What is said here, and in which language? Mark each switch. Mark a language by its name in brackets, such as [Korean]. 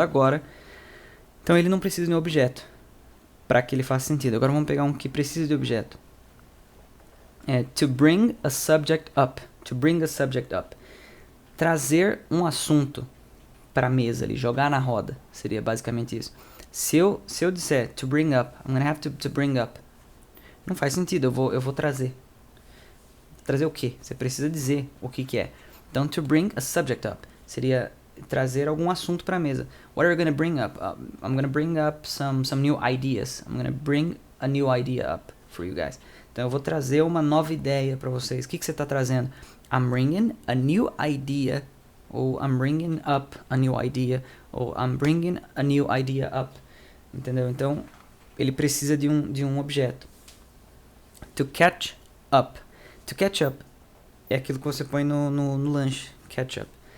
[Portuguese] Agora, então ele não precisa de um objeto para que ele faça sentido. Agora vamos pegar um que precisa de objeto. [English] To bring a subject up. To bring a subject up. [Portuguese] Trazer um assunto para a mesa ali, jogar na roda. Seria basicamente isso. Se eu disser [English] to bring up, I'm gonna have to bring up. [Portuguese] Não faz sentido, eu vou trazer. Trazer o quê? Você precisa dizer o que é. Então, [English] to bring a subject up [Portuguese] seria trazer algum assunto para a mesa. [English] What are you going to bring up? I'm going to bring up some new ideas. I'm going to bring a new idea up for you guys. [Portuguese] Então, eu vou trazer uma nova ideia para vocês. O que você está trazendo? [English] I'm bringing a new idea. Ou I'm bringing up a new idea. Ou I'm bringing a new idea up. [Portuguese] Entendeu? Então, ele precisa de um objeto. To catch up. To catch up é aquilo que você põe no lanche. Catch up.